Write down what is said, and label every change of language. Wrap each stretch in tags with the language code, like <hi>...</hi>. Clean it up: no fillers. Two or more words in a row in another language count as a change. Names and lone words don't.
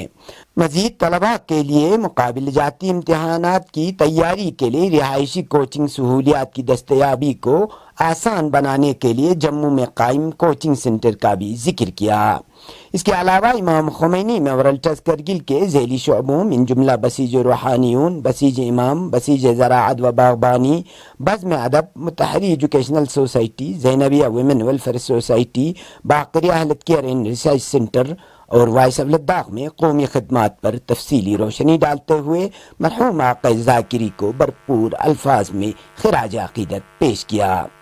<ur>مزید طلباء کے لیے مقابل جاتی امتحانات کی تیاری کے لیے رہائشی کوچنگ سہولیات کی دستیابی کو آسان بنانے کے لیے جموں میں قائم</ur> <en>coaching centre</en> <ur>کا بھی ذکر کیا. اس کے علاوہ امام خمینی میموریل ٹرسٹ کرگل کے ذیلی شعبوں من جملہ بسیج روحانیون، بسیج امام، بسیج زراعت و باغبانی، بزم ادب، متحری ایجوکیشنل سوسائٹی، زینبیہ ویمن ویلفیئر سوسائٹی، باقریہ ہیلتھ کیئر اینڈ ریسرچ سینٹر اور وائس آف لداخ میں قومی خدمات پر تفصیلی روشنی ڈالتے ہوئے مرحوم آقا ذاکری کو بھرپور الفاظ میں خراج عقیدت پیش کیا.</ur>